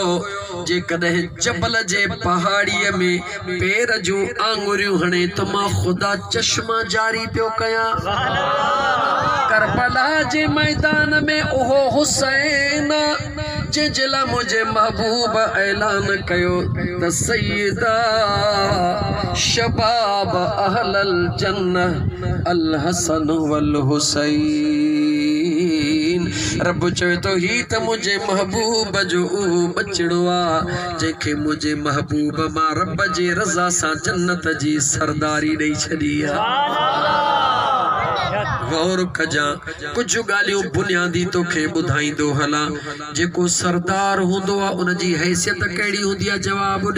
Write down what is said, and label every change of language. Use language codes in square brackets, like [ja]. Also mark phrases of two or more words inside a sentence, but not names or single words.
[sd] जेकॾहिं जबल जे पहाड़ीअ में पेर जूं आङुरियूं हणे त मां ख़ुदा चश्मा जारी पियो कयां। करबला जे मैदान में उहो हुसैन जंहिंजे लाइ मुंहिंजे महबूब ऐलान कयो त [ar] سيدا شباب أهل الجنة الحسن والحسين. [sd] रब चवे थो, ही त मुंहिंजे महबूब जो उहो बचड़ो आहे जंहिंखे मुंहिंजे महबूब मां रब जे रज़ा सां जन्नत जी सरदारी ॾेई छॾी आहे। गौर कजां कुछ ॻाल्हियूं बुनियादी तोखे ॿुधाईंदो हलां जेको सरदार हूंदो आहे उन जी हैसियत कहिड़ी हूंदी आहे जवाब ॾे